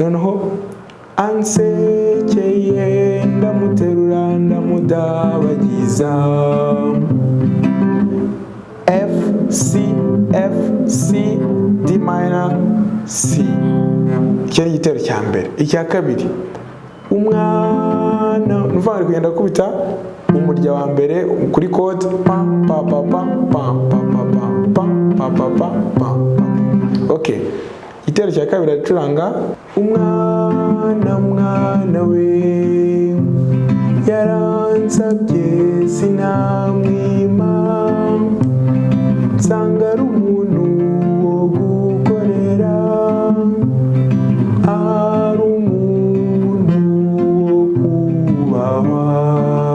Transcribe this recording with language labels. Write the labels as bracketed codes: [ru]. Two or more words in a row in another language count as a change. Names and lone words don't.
[rw] Noneho ansekeye ndamuterura ndamudabagiza, F, C, F, C, D minor, C. Icyo ni igitero cya mbere. Icya kabiri, umwana nuva ari kugenda kubita umurya wa mbere kuri code pa pa pa pa pa pa pa pa pa pa pa. Okay, igitero cya kabiri acuranga umwana we yaransabye sinamwima, nsanga ari umuntu wo gukorera, ari umuntu wo kubahwa.